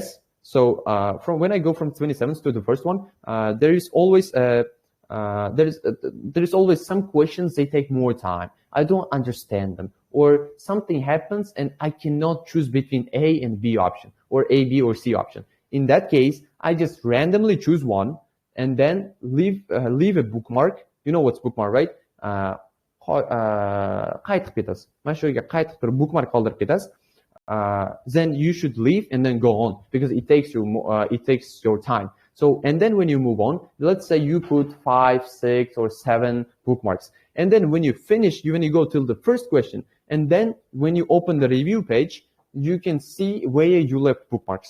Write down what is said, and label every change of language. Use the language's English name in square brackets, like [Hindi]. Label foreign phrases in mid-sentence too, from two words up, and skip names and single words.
[English] So from when I go from 27s to the first one, there is always some questions they take more time. I don't understand them, or something happens and I cannot choose between A and B option, or A, B, or C option. In that case, I just randomly choose one and then leave a bookmark. You know what's bookmark, right? [Uzbek] Qayt qilib ketasiz. Mana shu yerga qayt qilib turib bookmark qoldirib ketasiz. [English] Then you should leave and then go on, because it takes your time. So, and then when you move on, let's say you put 5, 6, or 7 bookmarks. And then when you finish, when you go till the first question, and then when you open the review page, you can see where you left bookmarks.